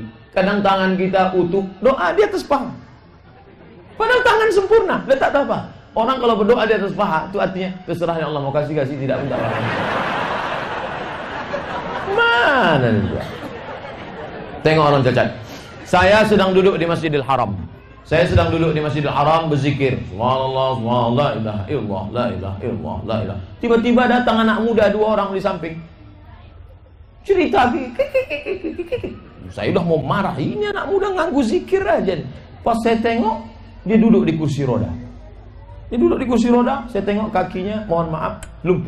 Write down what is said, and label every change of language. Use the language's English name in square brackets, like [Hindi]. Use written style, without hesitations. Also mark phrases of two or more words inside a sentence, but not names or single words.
[Indonesian] Kadang tangan kita utuh, doa di atas paha. Padahal tangan sempurna, letak apa? Orang kalau berdoa di atas paha, itu artinya terserah ya Allah, mau kasih tidak minta apa. Mana dia? Tengok orang cacat. Saya sedang duduk di Masjidil Haram. Berzikir. [Arabic] سبحان الله، سبحان الله، لا إله إلا الله، لا إله إلا الله، لا إله. [Indonesian] Tiba-tiba datang anak muda 2 orang di samping. Cerita, saya udah mau marah. Ini anak muda nganggu zikir aja. Pas saya tengok, dia duduk di kursi roda. Saya tengok kakinya, mohon maaf, lumpuh.